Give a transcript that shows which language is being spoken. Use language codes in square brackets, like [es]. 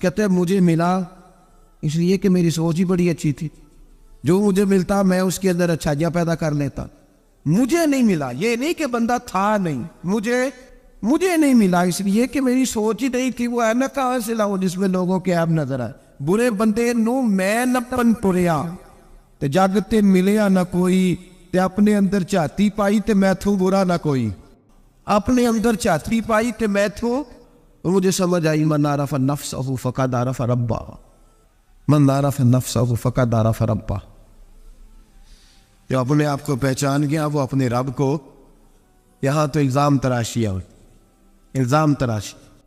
[ur] کہتے مجھے ملا اس لیے کہ میری سوچ ہی بڑی اچھی تھی، جو مجھے ملتا میں اس کے اندر اچھائیاں پیدا کر لیتا. مجھے نہیں ملا، یہ نہیں کہ بندہ تھا نہیں، مجھے نہیں ملا اس لیے کہ میری سوچ ہی نہیں تھی. وہ اینک کہاں سے لاؤ جس میں لوگوں کے عیب نظر آئے. [pa] برے بندے نو میں نپن ٹریا تے جاگتے ملیا نہ کوئی، تے اپنے اندر چاہتی پائی تے میں تھوں برا نہ کوئی. اپنے اندر چاہتی پائی تے میں تھوں. [ur] مجھے سمجھ آئی [ar] من عرف نفسہ فقد عرف ربہ، من عرف نفسہ فقد عرف ربہ. [ur] جو اپنے آپ کو پہچان گیا وہ اپنے رب کو. یہاں تو الزام تراشی ہے، الزام تراشی.